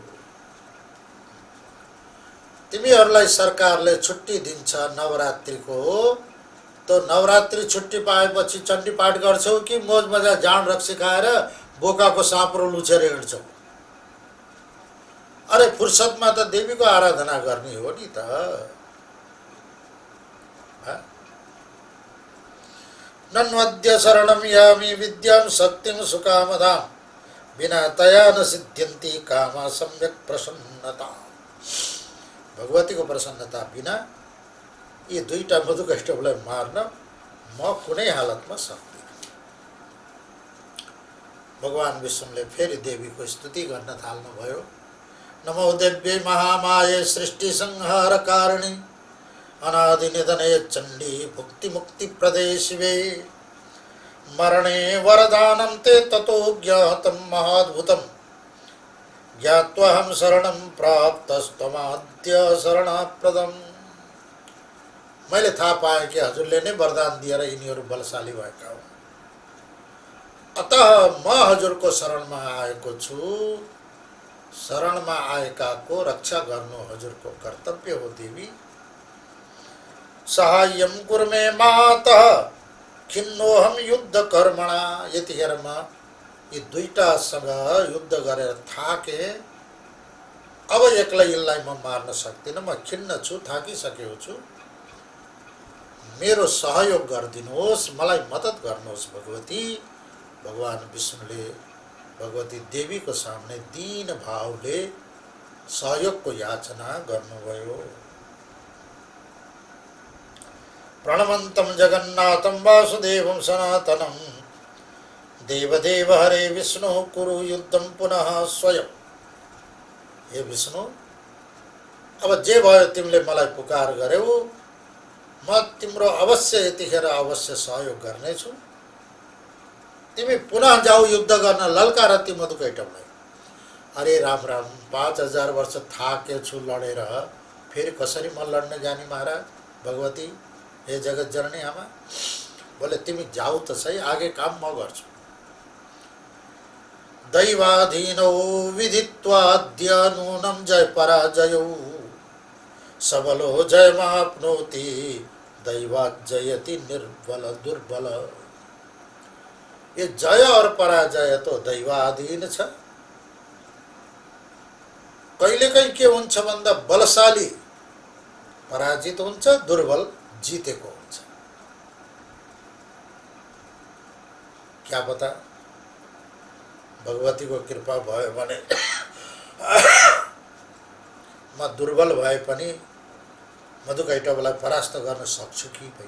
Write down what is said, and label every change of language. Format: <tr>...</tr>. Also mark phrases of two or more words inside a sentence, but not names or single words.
<ne>तिमीहरूलाई सरकारले छुट्टी दिन्छ नवरात्रिको, तो नवरात्रि छुट्टी पाएपछि चण्डी पाठ गर्छौ कि मोज मजा जाँड रक्सी खाएर बोकाको साँप्रो लुछेर हिँड्छौ। अरे फुर्सदमा त देवीको आराधना गर्ने हो नि त।</ne> <sa>नन्वद्य शरणम यामि विद्यां शक्तिं सुकामदां बिना तया न सिद्ध्यन्ति कामा सम्यक प्रसन्नता।</sa> <ne>भगवतीको प्रसन्नता बिना यी दुईटा मधुकैटवलाई मार्न म कुनै हालतमा सक्दिनँ। भगवान विष्णुले फेरि देवीको स्तुति गर्न थाल्नुभयो।</ne> <sa>नमो देव्यै महामाये सृष्टि संहार कारिणी अनादि निधने चण्डी भुक्ति मुक्ति प्रदे शिवे मरणे वरदानं ते ततो ज्ञातं महाद्भुतं ज्ञात्वाहं शरणं प्राप्तस्त्वमाद्य शरणाप्रदम्।</sa> <ne>मैले थाहा पाएँ कि हजुरले नै वरदान दिएर यिनीहरू बलशाली भएका हुन्, अतः म हजुरको शरणमा आएको छु। शरणमा आएकाको रक्षा गर्नु हजुरको कर्तव्य हो देवी।</ne> <sa>सहाय्यं कुरु मे मातः खिन्नोहम युद्ध कर्मणा।</sa> <ne>यतिखेर म यी दुईटासँग युद्ध गरेर थाके, अब एक्लै यिनलाई म मार्न सक्दिनँ, म खिन्न छु, थाकिसकेको छु। मेरो सहयोग गरिदिनुहोस्, मलाई मद्दत गर्नुहोस् भगवती। भगवान विष्णुले भगवती देवीको सामने दीन भावले सहयोगको याचना गर्नुभयो।</ne> <sa>प्रणमन्तं जगन्नाथं वासुदेवं सनातनं देवदेव हरे विष्णु कुरु युद्धं पुनः स्वयं।</sa> <ne>हे विष्णु, अब जे भयो तिमीले मलाई पुकार गर्यौ, म तिम्रो अवश्य यतिखेर अवश्य सहयोग गर्नेछु। तिमी पुनः जाऊ युद्ध गर्न, ललकार ती मधुकैटवलाई। अरे राम राम, 5000 वर्ष थाकेछु लडेर, फेरि कसरी म लड्न जाने महाराज। भगवती, हे जगत जननी आमा, बोले तिमी जाऊ त सही, आगे काम म गर्छु।</ne> <sa>दैवाधीनौ विधित्वाद्य नूनं जय पराजयौ सबलो जयमाप्नोति दैवात् जयति निर्बल दुर्बल।</sa> <hi>ये जय और पराजय तो दैवाधीन छ।</hi> <ne>कहिलेकाहीँ के हुन्छ भन्दा बलशाली पराजित हुन्छ, दुर्बल जितेको हुन्छ।</ne> <hi>क्या पता</hi> <ne>भगवतीको कृपा भयो भने म दुर्बल भए पनि मधुकैटवलाई परास्त गर्न सक्छु कि भाइ।</ne>